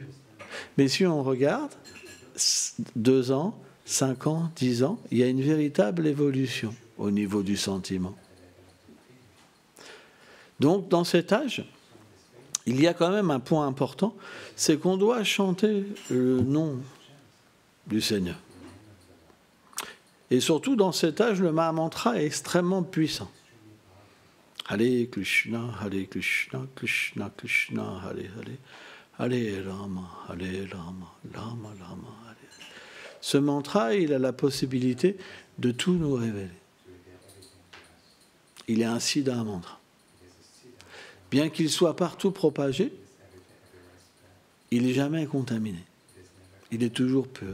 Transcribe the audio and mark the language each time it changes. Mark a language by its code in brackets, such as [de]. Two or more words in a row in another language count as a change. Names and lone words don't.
[fr] Mais si on regarde, 2 ans, 5 ans, 10 ans, il y a une véritable évolution au niveau du sentiment. Donc, dans cet âge, il y a quand même un point important, c'est qu'on doit chanter le nom du Seigneur. Et surtout, dans cet âge, le Mahamantra est extrêmement puissant. Hare Krishna, Krishna Krishna, Hare Hare, Hare Rama, Rama Rama, Hare. Ce mantra, il a la possibilité de tout nous révéler. Il est un [sa] सिद्ध मन्त्र. [fr] Bien qu'il soit partout propagé, il n'est jamais contaminé. Il est toujours pur.